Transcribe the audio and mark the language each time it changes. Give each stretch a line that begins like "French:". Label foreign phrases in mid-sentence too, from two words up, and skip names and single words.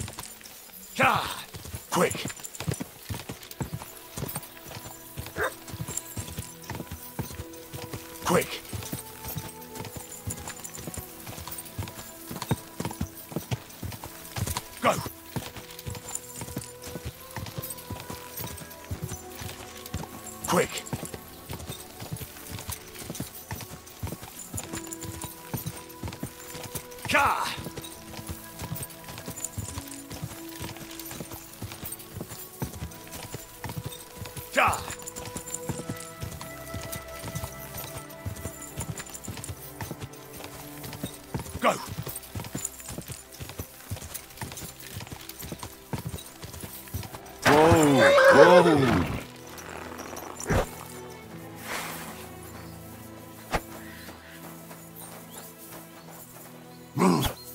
English: God! Quick! Quick! Go! Quick! Ka! Ka! Go! Whoa! Whoa! Move!